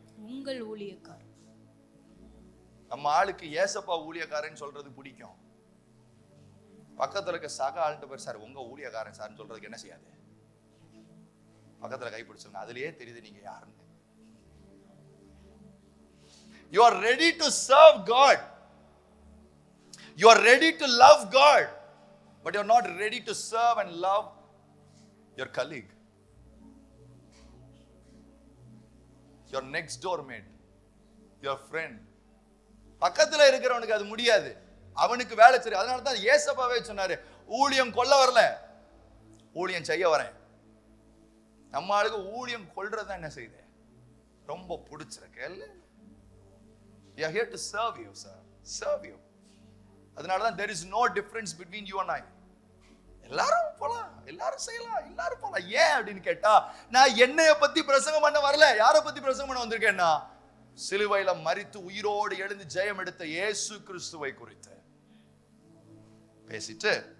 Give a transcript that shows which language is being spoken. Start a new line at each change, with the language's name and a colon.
Tamil: உங்கள் ஊழியக்காரர். நம்ம ஆளுக்கு ஏசப்பா ஊழியக்காரன் சொல்றது பிடிக்கும். பக்கத்துல இருக்க சக ஆளுட்ட பேர், சார் உங்க ஊழியக்காரன் சார்னு சொல்றதுக்கு என்ன செய்யாது, பக்கத்துல கைப்பிடிச்சுங்க, அதுலயே தெரியுது நீங்க யாருன்னு.
English: You are ready to serve God. You are ready to love God. But you are not ready to serve and love your colleague, your next door mate, your friend.
Tamil: பக்கத்துல இருக்கிறவனுக்கு அது முடியாது, அவனுக்கு வேலை சரி. அதனால தான் ஏசப்பாவே சொன்னாரு, ஊழியம் கொல்ல வரல, ஊழியம் செய்ய வரேன். நம்ம ஆளுக்கு ஊழியம் கொல்றதா என்ன செய்யுது, ரொம்ப பிடிச்சிருக்கு.
English: We are here to serve you, sir. Serve you.
Tamil: அதனால தான்
English: there is no difference between you and I.
Tamil: எல்லாரும் போலாம், எல்லாரும் செய்யலாம், எல்லாரும் போலாம். ஏன் அப்படின்னு கேட்டா, நான் என்னைய பத்தி பிரசங்கம் பண்ண வரல. யாரை பத்தி பிரசங்கம் பண்ண வந்திருக்கேன்னா, சிலுவையில மரித்து உயிரோடு எழுந்து ஜெயம் எடுத்த இயேசு கிறிஸ்துவை குறித்து பேசிட்டு,